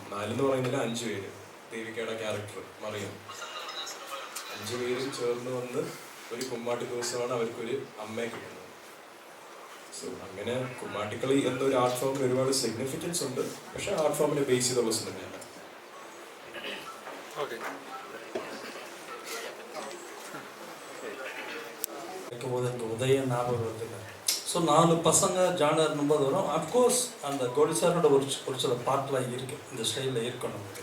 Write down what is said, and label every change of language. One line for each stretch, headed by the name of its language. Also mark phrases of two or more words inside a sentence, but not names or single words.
Malayalam: 4 എന്ന് പറയുന്നില്ല, 5 പേര്. ദേവികയുടെ ക്യാരക്ടർ മറിയം. 5 പേരും ചേർന്ന് വന്ന് ഒരു കുമ്മാട്ടി ദിവസമാണ് അവർക്കൊരു അമ്മയെ കിട്ടുന്നത്. സോ അങ്ങനെ കുമ്മാട്ടിക്കളി എന്നൊരു ആർട്ട് ഫോമിന് ഒരുപാട് സിഗ്നിഫിക്കൻസ് ഉണ്ട്. പക്ഷെ ആർട്ട് ഫോമിനെ ബേസ് ചെയ്തുള്ള സിനിമയല്ല.
Tamil: எனக்கு உதயம் ஞாபகம் வருதுங்க. ஸோ 4 பசங்க ஜானர்னும் போது வரும். அஃப்கோர்ஸ் அந்த கோடிசாரோட ஒரு சில பாட்டெலாம் இருக்குது, இந்த ஸ்டைலில் இருக்கும் நமக்கு.